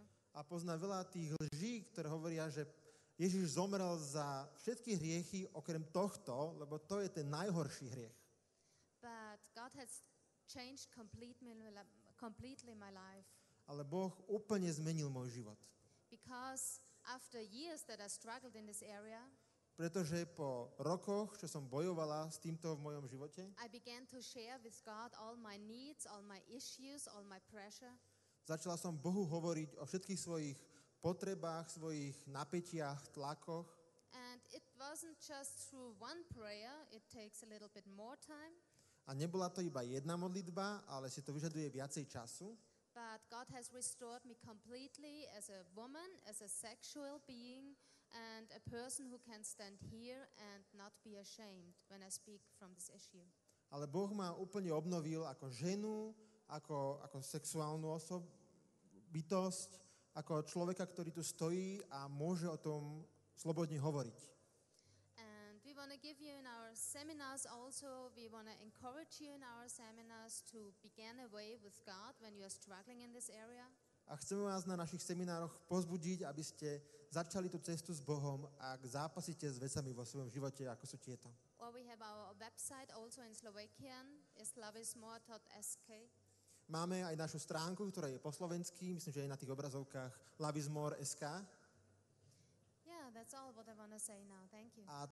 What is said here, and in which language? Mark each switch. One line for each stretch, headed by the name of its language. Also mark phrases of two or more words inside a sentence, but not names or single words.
Slovak: A pozná veľa tých lží, ktoré hovoria, že Ježiš zomrel za všetky hriechy okrem tohto, lebo to je ten najhorší hriech.
English: But God has changed completely my life.
Slovak: Ale Boh úplne zmenil môj život.
English: Because after years that I struggled in this area,
Slovak: Pretože po rokoch, čo som bojovala s týmto v mojom živote,
English: I began to share with God all my needs, all my issues, all my pressure.
Slovak: začala som Bohu hovoriť o všetkých svojich potrebách, svojich napätiach, tlakoch.
English: And it wasn't just through one prayer, it takes a little bit more time.
Slovak: A nebola to iba jedna modlitba, ale si to vyžaduje viacej času.
English: But God has restored me completely as a woman, as a sexual being, and a person who can stand here and not be ashamed when I speak from this issue.
Slovak: Ale Boh ma úplne obnovil ako ženu, ako sexuálnu bytosť, ako človeka, ktorý tu stojí a môže o tom slobodne hovoriť.
English: And we want to give you in our seminars also, we want to encourage you in our seminars to begin a way with God when you are struggling in this area.
Slovak: A chceme vás na našich seminároch pozbudiť, aby ste začali tú cestu s Bohom, ak zápasíte s vecami vo svojom živote, ako sú tieto.
English: Or we have our website also in Slovakian, islavismore.sk.
Slovak: Máme aj našu stránku, ktorá je po slovensky, myslím, že je na tých obrazovkách lavismore.sk.
English: Yeah, that's all what I want to say now. Thank you.
Slovak: A